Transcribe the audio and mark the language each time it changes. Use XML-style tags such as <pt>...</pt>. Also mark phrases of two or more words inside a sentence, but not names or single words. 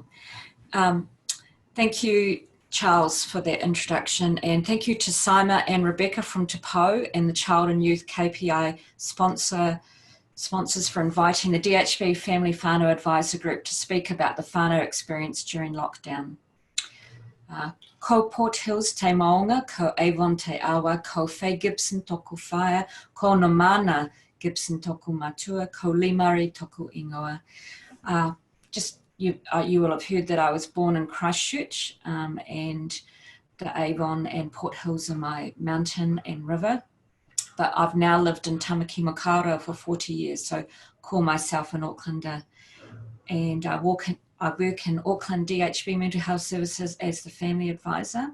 <en>Thank you, Charles, for that introduction, and thank you to Saima and Rebecca from Te Pou and the Child and Youth KPI sponsors for inviting the DHB Family Whānau Advisor Group to speak about the whānau experience during lockdown.</en> <mi>Ko Port Hills te maunga, ko Avon te awa, ko Faye Gibson toku whaia, ko Namana Gibson toku matua, ko Limari toku ingoa.</mi> <en>You will have heard that I was born in Christchurch, and the Avon and Port Hills are my mountain and river. But I've now lived in Tamaki Makaurau for 40 years, so call myself an Aucklander. And I work in Auckland DHB Mental Health Services as the family advisor.</en>